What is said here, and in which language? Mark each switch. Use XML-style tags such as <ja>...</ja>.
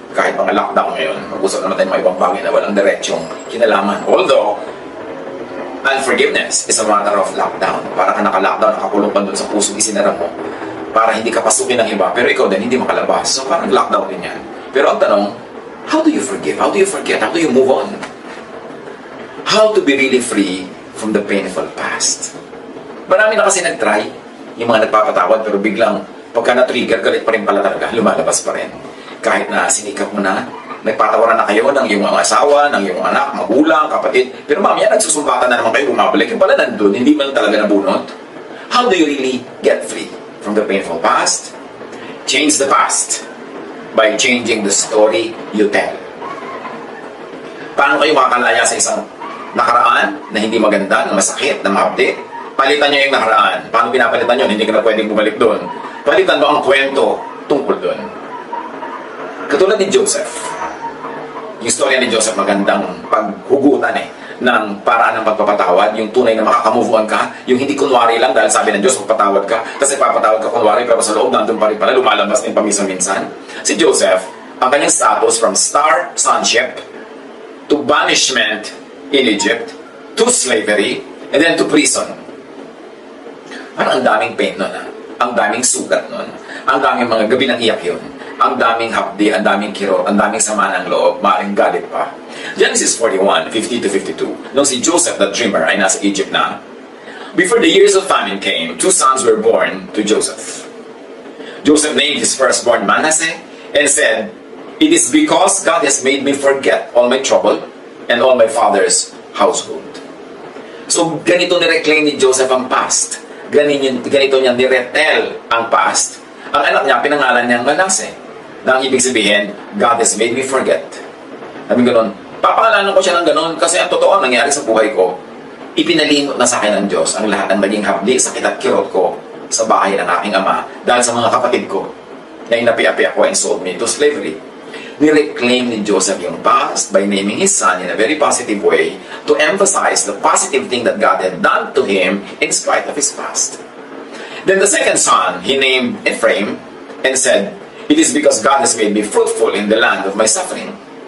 <tl>Kahit mga lockdown ngayon, mag-usap naman tayo ng mga ibang bagay na walang diretsyong kinalaman.</tl> <en>Although, unforgiveness is a matter of lockdown.</en> <tl>Para ka naka-lockdown, nakakulong pa doon sa pusong isinara mo para hindi ka pasukin ng iba, pero ikaw din hindi makalabas. So parang lockdown din yan. Pero ang tanong,</tl> <en>how do you forgive? How do you forget? How do you move on? How to be really free from the painful past?</en> <tl>Marami na kasi nag-try, yung mga nagpapatawad, pero biglang pagka na-trigger, galit pa rin pala talaga, lumalabas pa rin. Kahit na sinikap mo na, nagpatawaran na kayo ng iyong mga asawa, ng iyong anak, magulang, kapatid. Pero mamaya nagsusumbatan na naman kayo, bumabalik. Yung pala nandun, hindi man talaga nabunot.</tl> <en>How do you really get free from the painful past? Change the past by changing the story you tell.</en> <tl>Paano kayo makakalaya sa isang nakaraan na hindi maganda, na masakit, na ma-update? Palitan nyo yung nakaraan. Paano pinapalitan nyo? Hindi ka na pwedeng bumalik doon. Palitan mo ang kwento tungkol doon. Katulad ni Joseph. Yung storya ni Joseph, magandang paghugutan ng paraan ng pagpapatawad, yung tunay na makakamove on ka, yung hindi kunwari lang dahil sabi ng Diyos, magpatawad ka, kasi papatawad ka kunwari, pero sa loob nandun pa rin pala, lumalabas din paminsan-minsan. Si Joseph, ang kanyang</tl> <en>status from star sonship to banishment in Egypt, to slavery, and then to prison.</en> <tl>Parang ang daming pain nun, ang daming sugat nun, ang daming mga gabi ng iyak yun. Ang daming hapdi, ang daming kirot, ang daming sama ng loob, maaaring galit pa. Genesis 41:50-52. Nung si Joseph,</tl> <en>the dreamer,</en> <tl>ay nasa Egypt na,</tl> <en>before the years of famine came, 2 sons were born to Joseph. Joseph named his firstborn Manasseh and said, "It is because God has made me forget all my trouble and all my father's household."</en> <tl>So, ganito nireclaim ni Joseph ang past. Ganito niya niretel ang past. Ang anak niya, pinangalan niyang Manasseh. Na ang ibig sabihin,</tl> <en>God has made me forget.</en> <tl>Sabi ganun, papangalanan ko siya ng ganun kasi ang totoo nangyari sa buhay ko, ipinalimot na sa akin ng Diyos ang lahat ng naging hapdi, sakit at kirot ko sa bahay ng aking ama dahil sa mga kapatid ko na inapi-api ako</tl> <en>and sold me to slavery.</en> <tl>Nireclaim ni Joseph yung past</tl> <en>by naming his son in a very positive way to emphasize the positive thing that God had done to him in spite of his past. Then the second son, he named Ephraim and said, "It is because God has made me fruitful in the land of my suffering."</en>